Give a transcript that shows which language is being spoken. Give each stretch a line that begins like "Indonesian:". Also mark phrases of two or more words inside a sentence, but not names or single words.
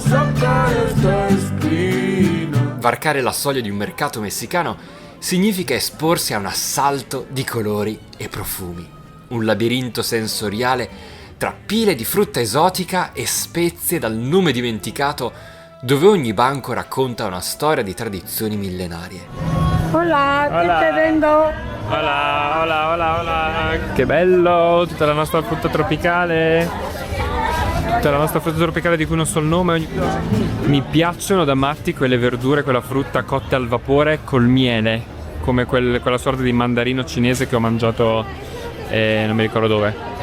Italian: Varcare la soglia di un mercato messicano significa esporsi a un assalto di colori e profumi. Un labirinto sensoriale tra pile di frutta esotica e spezie dal nome dimenticato, dove ogni banco racconta una storia di tradizioni millenarie.
Spanish: Hola, ¿qué te vendo? Hola, hola, hola, hola.
Italian: Che bello, tutta la nostra frutta tropicale. Tutta la nostra frutta tropicale di cui non so il nome. Mi piacciono da matti quelle verdure, quella frutta cotte al vapore col miele, come quella sorta di mandarino cinese che ho mangiato non mi ricordo dove.